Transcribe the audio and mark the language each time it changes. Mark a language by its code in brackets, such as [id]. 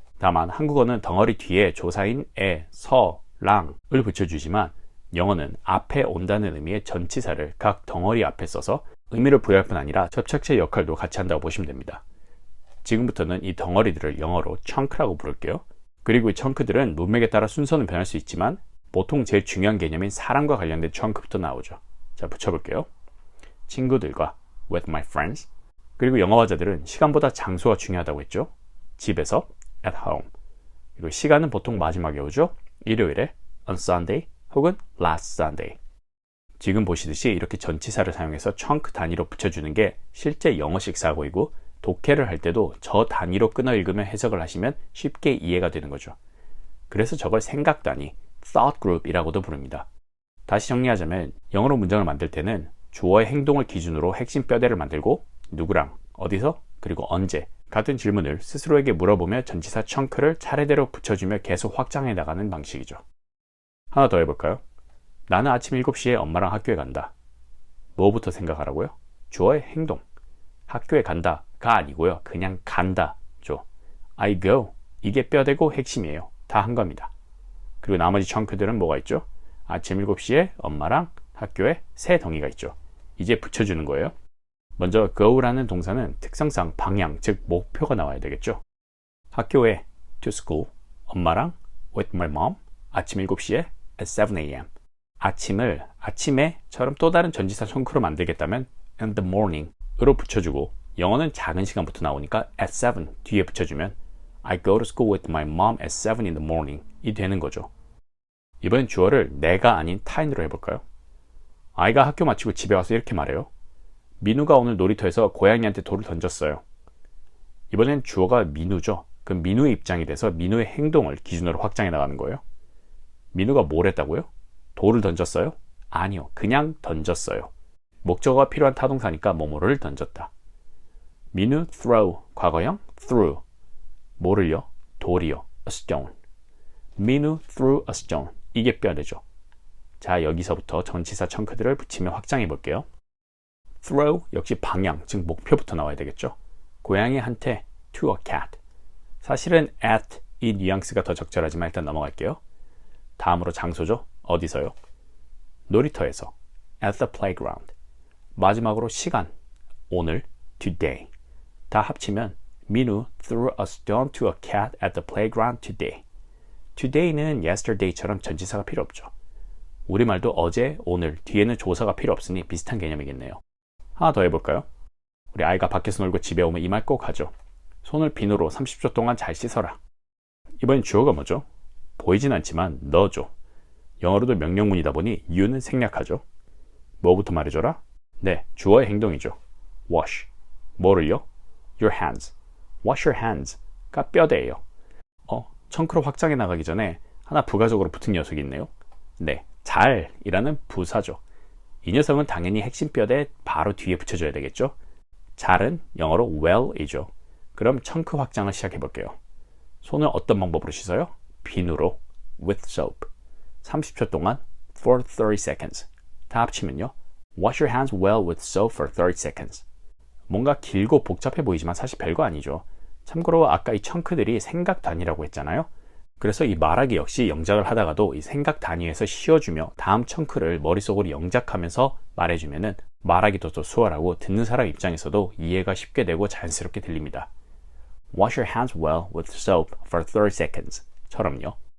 [ko] 다만 한국어는 덩어리 뒤에 조사인 에, 서, 랑을 붙여주지만 영어는 앞에 온다는 의미의 전치사를 각 덩어리 앞에 써서 의미를 부여할 뿐 아니라 접착제 역할도 같이 한다고 보시면 됩니다. 지금부터는 이 덩어리들을 영어로 chunk라고 부를게요. 그리고 이 chun크들은 문맥에 따라 순서는 변할 수 있지만 보통 제일 중요한 개념인 사람과 관련된 chunk부터 나오죠. 자, 붙여볼게요. 친구들과 [en] with my friends. [ko] 그리고 영어화자들은 시간보다 장소가 중요하다고 했죠. 집에서 [en] at home. [ko] 그리고 시간은 보통 마지막에 오죠. 일요일에 [en] on Sunday [ko] 혹은 [en] last Sunday. [ko] 지금 보시듯이 이렇게 전치사를 사용해서 chunk 단위로 붙여주는 게 실제 영어식 사고이고 독해를 할 때도 저 단위로 끊어 읽으며 해석을 하시면 쉽게 이해가 되는 거죠. 그래서 저걸 생각 단위, thought group이라고도 부릅니다. 다시 정리하자면 영어로 문장을 만들 때는 주어의 행동을 기준으로 핵심 뼈대를 만들고 누구랑, 어디서, 그리고 언제 같은 질문을 스스로에게 물어보며 전치사 chunk를 차례대로 붙여주며 계속 확장해 나가는 방식이죠. 하나 더 해볼까요? 나는 아침 7시에 엄마랑 학교에 간다. 뭐부터 생각하라고요? 주어의 행동. 학교에 간다가 아니고요. 그냥 간다죠. [en] I go. [ko] 이게 뼈대고 핵심이에요. 다 한 겁니다. 그리고 나머지 chun크들은 뭐가 있죠? 아침 7시에 엄마랑 학교에 세 덩이가 있죠. 이제 붙여주는 거예요. 먼저 go라는 동사는 특성상 방향, 즉 목표가 나와야 되겠죠. 학교에 [en] to school, [ko] 엄마랑 [en] with my mom, [ko] 아침 7시에 [en] at 7 a.m. [ko] 아침을 아침에처럼 또 다른 전치사 chun크로 만들겠다면 [en] in the morning [ko] 으로 붙여주고 영어는 작은 시간부터 나오니까 at 7 뒤에 붙여주면 [en] I go to school with my mom at 7 in the morning [ko] 이 되는 거죠. 이번엔 주어를 내가 아닌 타인으로 해볼까요? 아이가 학교 마치고 집에 와서 이렇게 말해요. 민우가 오늘 놀이터에서 고양이한테 돌을 던졌어요. 이번엔 주어가 민우죠. 그럼 민우의 입장이 돼서 민우의 행동을 기준으로 확장해 나가는 거예요. 민우가 뭘 했다고요? 돌을 던졌어요? 아니요. 그냥 던졌어요. 목적어가 필요한 타동사니까 뭐뭐를 던졌다. 민우 throw, 과거형 threw. 뭐를요? 돌이요. a stone. [en] 민우 threw a stone. [ko] 이게 뼈대죠. 자, 여기서부터 전치사 chun크들을 붙이며 확장해 볼게요. throw 역시 방향, 즉 목표부터 나와야 되겠죠. 고양이한테 [en] to a cat. [ko] 사실은 at 이 뉘앙스가 더 적절하지만 일단 넘어갈게요. 다음으로 장소죠. 어디서요? 놀이터에서 [en] at the playground. [ko] 마지막으로 시간, 오늘 today. 다 합치면 [en] 민우 threw a stone to a cat at the playground today. [ko] today는 yesterday처럼 전치사가 필요 없죠. 우리말도 어제, 오늘 뒤에는 조사가 필요 없으니 비슷한 개념이겠네요. 하나 더 해볼까요? 우리 아이가 밖에서 놀고 집에 오면 이 말 꼭 하죠. 손을 비누로 30초 동안 잘 씻어라. 이번엔 주어가 뭐죠? 보이진 않지만 너죠. 영어로도 명령문이다 보니 you는 생략하죠. 뭐부터 말해줘라? 네, 주어의 행동이죠. wash. 뭐를요? your hands. [en] wash your hands가 [ko] 뼈대예요. 청크로 확장해 나가기 전에 하나 부가적으로 붙은 녀석이 있네요. 네, 잘이라는 부사죠. 이 녀석은 당연히 핵심 뼈대 바로 뒤에 붙여줘야 되겠죠. 잘은 영어로 well이죠. 그럼 청크 확장을 시작해 볼게요. 손을 어떤 방법으로 씻어요? 비누로 [en] with soap. 30초 동안 for 30 seconds. [ko] 다 합치면요. [en] Wash your hands well with soap for 30 seconds. [ko] 뭔가 길고 복잡해 보이지만 사실 별거 아니죠. 참고로 아까 이 청크들이 생각 단위라고 했잖아요. 그래서 이 말하기 역시 영작을 하다가도 이 생각 단위에서 쉬어주며 다음 청크를 머릿속으로 영작하면서 말해주면은 말하기도 더 수월하고 듣는 사람 입장에서도 이해가 쉽게 되고 자연스럽게 들립니다. [en] Wash your hands well with soap for 30 seconds [ko] 처럼요.